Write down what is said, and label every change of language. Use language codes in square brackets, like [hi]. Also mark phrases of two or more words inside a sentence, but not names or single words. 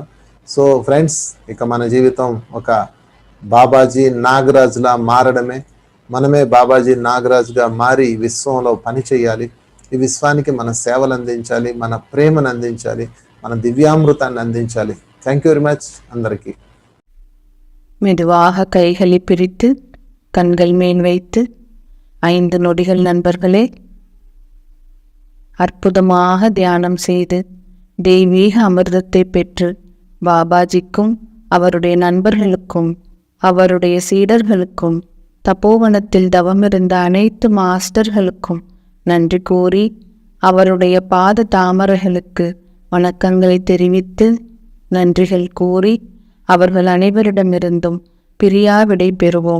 [en] So friends, [te] ఇక మన జీవితం ఒక బాబాజీ నాగరాజులా మారడమే. మనమే బాబాజీ నాగరాజుగా మారి విశ్వంలో పని చేయాలి. ఈ విశ్వానికి మన సేవలు అందించాలి, మన ప్రేమను అందించాలి, మన దివ్యామృతాన్ని అందించాలి. [en] thank you very much [te] అందరికీ. [ta] மெதுவாக கைகளை பிரித்து கண்கள் மேல் வைத்து 5 நொடிகள் நண்பர்களே. அற்புதமாக தியானம் செய்து தெய்வீக அமிர்தத்தை பெற்று பாபாஜிக்கும் அவருடைய நண்பர்களுக்கும் அவருடைய சீடர்களுக்கும் தபோவனத்தில் தவமிருந்த அனைத்து மாஸ்டர்களுக்கும் நன்றி கூறி அவருடைய பாத தாமரைகளுக்கு வணக்கங்களை தெரிவித்து நன்றிகள் கூறி அவர்கள் அனைவரிடமிருந்தும் பிரியா விடை பெறுவோம்.